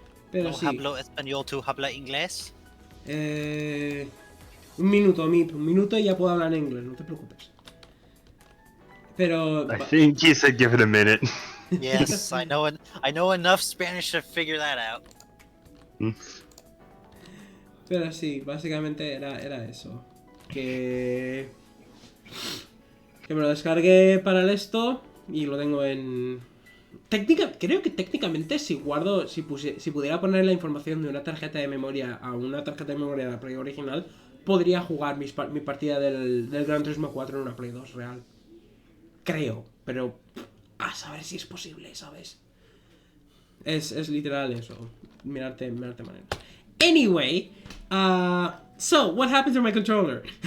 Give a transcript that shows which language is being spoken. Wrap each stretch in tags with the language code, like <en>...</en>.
<es>Pero No sí. hablo español, tú habla inglés. Un minuto y ya puedo hablar en inglés, no te preocupes. Pero...</es> <en>I think he said give it a minute. Yes, I know enough Spanish to figure that out.</en> <es>Pero sí, básicamente era eso. Que me lo descargué para el esto y lo tengo en... Creo que técnicamente si pudiera poner la información de una tarjeta de memoria a una tarjeta de memoria de la Play original, podría jugar mi partida del Gran Turismo 4 en una Play 2 real. Creo, pero a saber si es posible, ¿sabes? Es literal eso. Mirarte maneras.</es> <en>Anyway, so what happened to my controller?</en>